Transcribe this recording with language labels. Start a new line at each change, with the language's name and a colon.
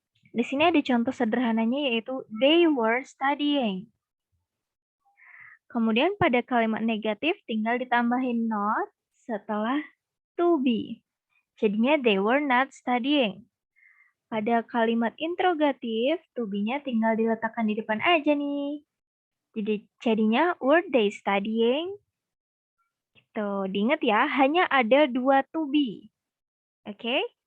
Indonesian: Di sini ada contoh sederhananya yaitu
English: they were studying.
Indonesian: Kemudian pada kalimat negatif tinggal ditambahin not setelah to be. Jadinya
English: they were not studying.
Indonesian: Pada kalimat interrogatif, to be-nya tinggal diletakkan di depan aja nih. Jadi jadinya
English: were they studying?
Indonesian: Tuh, diingat ya, hanya ada 2 to be. Oke?